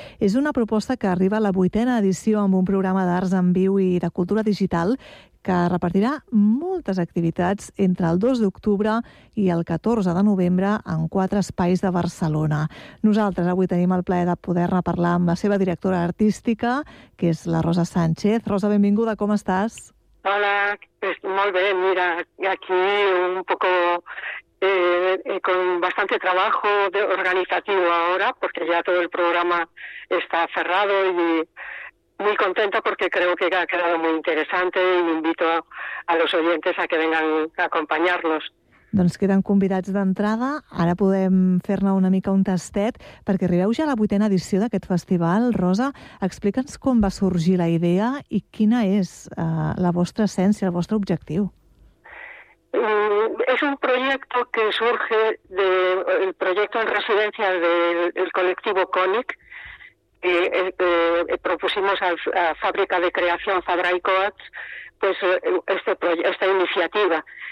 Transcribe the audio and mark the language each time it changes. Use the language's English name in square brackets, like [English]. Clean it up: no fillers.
[Catalan] És una proposta que arriba a la 8a edició amb un programa d'arts en viu i de cultura digital que repartirà moltes activitats entre el 2 d'octubre i el 14 de novembre en 4 espais de Barcelona. Nosaltres avui tenim el plaer de poder-ne parlar amb la seva directora artística, que és la Rosa Sánchez. Rosa, benvinguda, com estàs? Hola, pues, molt bé. [Spanish] Mira, aquí un poco con bastante trabajo de organizativo ahora, porque ya todo el programa está cerrado y muy contenta porque creo que ha quedado muy interesante y invito a los oyentes a que vengan a acompañarnos. [Catalan] Doncs queden convidats d'entrada. Ara podem fer-ne una mica un tastet, perquè arribeu ja a la 8a edició d'aquest festival. Rosa, explica'ns com va sorgir la idea i quina és la vostra essència, el vostre objectiu. [Spanish] Es un proyecto que surge del proyecto en residencia del colectivo CONIC, que propusimos a Fábrica de Creación Fabraicoats, pues esta iniciativa.